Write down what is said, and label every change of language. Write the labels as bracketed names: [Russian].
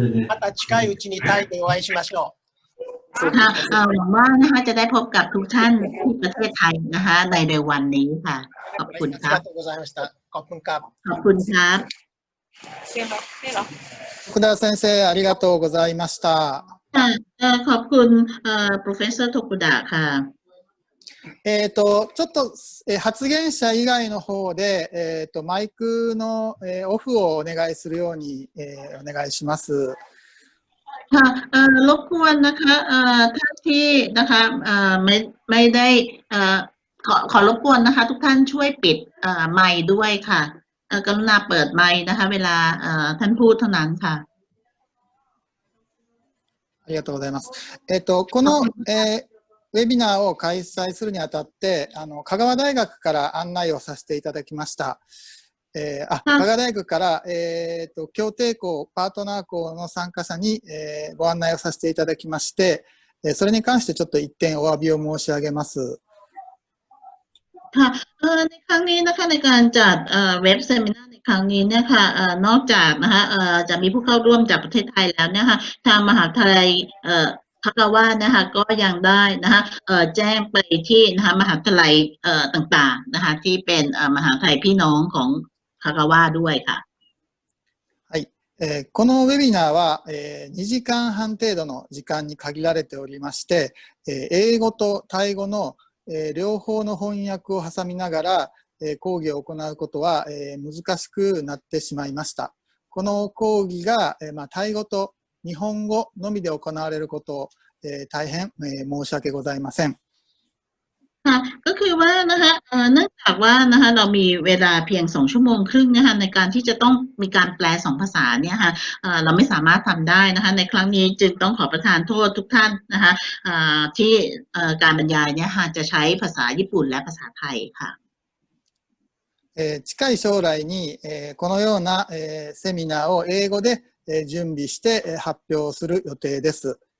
[Japanese] また近いうちにタイでお会いしましょう。 [Thai] ค่ะหวังว่านะคะจะได้พบกับทุกท่านที่ประเทศไทยนะคะในเร็ววันนี้ค่ะขอบคุณครับ [Japanese] ありがとうございました。 [Thai] ขอบคุณครับ ขอบคุณครับ [Japanese] 徳田先生、ありがとうございました。 [Thai] ค่ะขอบคุณProfessor โทกุดะค่ะ [Japanese] ちょっと、発言者以外の方で、マイクの、オフをお願いするように、お願いします。 [Thai] ค่ะรบกวนนะคะท่านที่นะคะไม่ได้ขอรบกวนนะคะทุกท่านช่วยปิดไมค์ด้วยค่ะกรุณาเปิดไมค์นะคะเวลาท่านพูดเท่านั้นค่ะ [Japanese] ありがとうございます。この、ウェビナーを開催するにあたって、香川大学から案内をさせていただきました。香川大学から、協定校、パートナー校の参加者に、ご案内をさせていただきまして、それに関してちょっと一点お詫びを申し上げます。 [Thai] ค่ะในครั้งนี้นะคะในการจัดเว็บเซมินาร์ในครั้งนี้เนี่ยค่ะนอกจากนะคะจะมีผู้เข้าร่วมจากประเทศไทยแล้วเนี่ยค่ะทางมหาวิทยาลัยคากาวะนะคะก็ยังได้นะคะแจ้งไปที่นะคะมหาวิทยาลัยต่างๆนะคะที่เป็นมหาวิทยาลัยพี่น้องของคากาวะด้วยค่ะ [Japanese] はい、このウェビナーは、2時間半程度の時間に限られておりまして、英語とタイ語の両方の翻訳を挟みながら講義を行うことは難しくなってしまいました。この講義がタイ語と日本語のみで行われることを大変申し訳ございません。 [Thai] ค่ะก็คือว่านะคะเนื่องจากว่านะคะเรามีเวลาเพียง2 ชั่วโมงครึ่งนะคะในการที่จะต้องมีการแปล2 ภาษาเนี่ยค่ะเราไม่สามารถทำได้นะคะในครั้งนี้จึงต้องขอประทานโทษทุกท่านนะคะที่การบรรยายเนี่ยค่ะจะใช้ภาษาญี่ปุ่นและภาษาไทยค่ะ [Japanese] 近い将来にこのようなセミナーを英語で準備して発表する予定です。